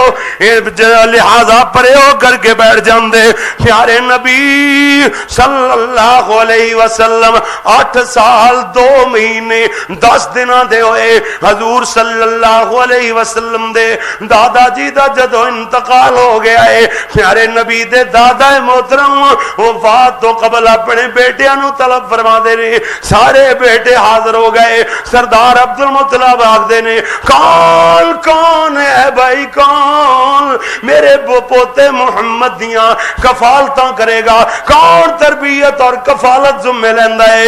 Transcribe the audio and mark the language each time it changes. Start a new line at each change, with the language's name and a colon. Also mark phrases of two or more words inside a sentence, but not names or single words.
Punjabi: لہٰذا پرے ہو کر کے بیٹھ جاتے۔ پیارے نبی
Arabic: صلى الله عليه وسلم
Punjabi: 8 سال 2 مہینے 10 دنوں دے ہوئے حضور
Arabic: صلى الله عليه وسلم
Punjabi: دے دادا جی دا جدوں انتقال ہو گیا ہے، پیارے نبی دے دادا محترم وفات تو قبل اپنے بیٹیاں نوں طلب فرماتے نے. سارے بیٹے حاضر ہو گئے. سردار عبد المطلب آکھدے نے کون کون ہے بھائی، کون میرے پوتے محمد دیاں کفالتاں کرے گا، کون تربیت اور کفالت ذمے لیندا ہے.